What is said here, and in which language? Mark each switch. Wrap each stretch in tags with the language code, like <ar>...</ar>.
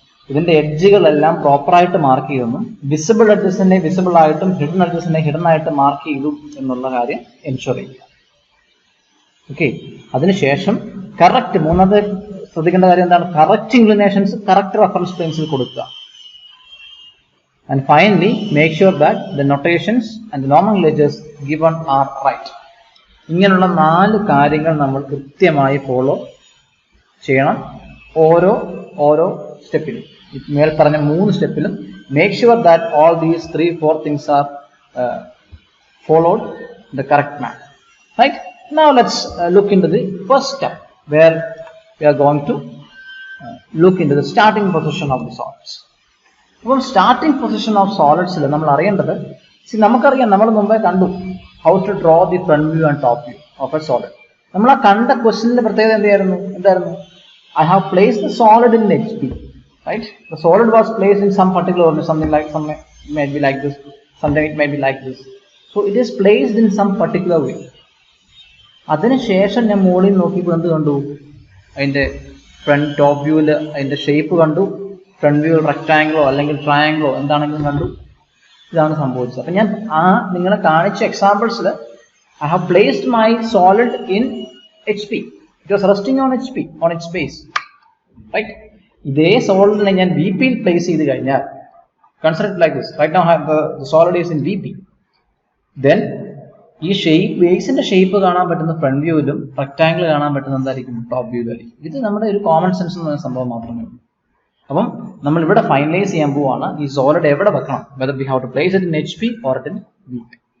<ml>ഇതിന്റെ എഡ്ജുകളെല്ലാം പ്രോപ്പറായിട്ട് മാർക്ക് ചെയ്തെന്നും വിസിബിൾ എഡ്ജസിനെ വിസിബിൾ ആയിട്ടും ഹിഡൻ എഡ്ജസിനെ ഹിഡൻ ആയിട്ട് മാർക്ക് ചെയ്തു എന്നുള്ള കാര്യം എൻഷുർ ചെയ്യുക. ഓക്കെ, അതിനുശേഷം കറക്റ്റ്, മൂന്നാമത്തെ ശ്രദ്ധിക്കേണ്ട കാര്യം എന്താണ്? കറക്റ്റ് ഇൻക്ലിനേഷൻസ് കറക്റ്റ് റെഫറൻസ് പ്ലെയിൻസിൽ കൊടുക്കുക.</ml> <en>And finally, make sure that the notations and the nomenclatures given are right.</en> <ml>ഇങ്ങനെയുള്ള 4 കാര്യങ്ങൾ നമ്മൾ കൃത്യമായി ഫോളോ ചെയ്യണം. ഓരോ സ്റ്റെപ്പിലും മേൽ പറഞ്ഞ 3 സ്റ്റെപ്പിലും</ml> <en>make sure that all these 3-4 things are followed in the correct manner. Right? Now let's look into the first step where we are going to look into the starting position of the solids.</en> <ml>അപ്പോൾ starting position of സോളിഡ്സിൽ നമ്മൾ അറിയേണ്ടത്, നമുക്കറിയാം, നമ്മൾ മുമ്പേ കണ്ടു</ml> <en>How to draw the front view and top view of a solid.</en> <ml>നമ്മൾ ആ കണ്ട ക്വസ്റ്റ്യനിന്റെ പ്രത്യേകത എന്തായിരുന്നു?</ml> <en>I have placed the solid in HP, right? The solid was placed in some particular order, something may be like this, something it may be like this. So it is placed in some particular way.</en> <ml>അതിനുശേഷം ഞാൻ മുകളിൽ നോക്കിയപ്പോൾ എന്ത് കണ്ടു? അതിന്റെ front top വ്യൂവിൽ അതിന്റെ shape കണ്ടു. ഫ്രണ്ട് വ്യൂ റെക്ടാംഗിളോ അല്ലെങ്കിൽ ട്രയാംഗിളോ എന്താണെങ്കിലും കണ്ടു. ഇതാണ് സംഭവിച്ചത്. അപ്പം ഞാൻ നിങ്ങളെ കാണിച്ച എക്സാമ്പിൾസിൽ</ml> <en>I have placed my solid in HP. It was resting on HP, on its base. Right?</en> <ml>ഇതേ സോളിഡിനെ ഞാൻ VP യിൽ പ്ലേസ് ചെയ്ത് കഴിഞ്ഞാൽ,</ml> <en>consider it like this. Right now the solid is in VP.</en> <ml>Then ഈ ബേസിന്റെ ഷേപ്പ് കാണാൻ പറ്റുന്ന front വ്യൂവിലും rectangle കാണാൻ പറ്റുന്ന എന്തായിരിക്കും? ടോപ്പ് വ്യൂവിലായിരിക്കും. ഇത് നമ്മുടെ ഒരു കോമൺ സെൻസ് എന്ന സംഭവം മാത്രമേ ഉള്ളൂ. അപ്പം നമ്മൾ ഇവിടെ ഫൈനലൈസ് ചെയ്യാൻ പോവാണ് ഈ സോളിഡ് എവിടെ വെക്കണം,</ml> <en>Whether we have to place it in HP or in VP.</en>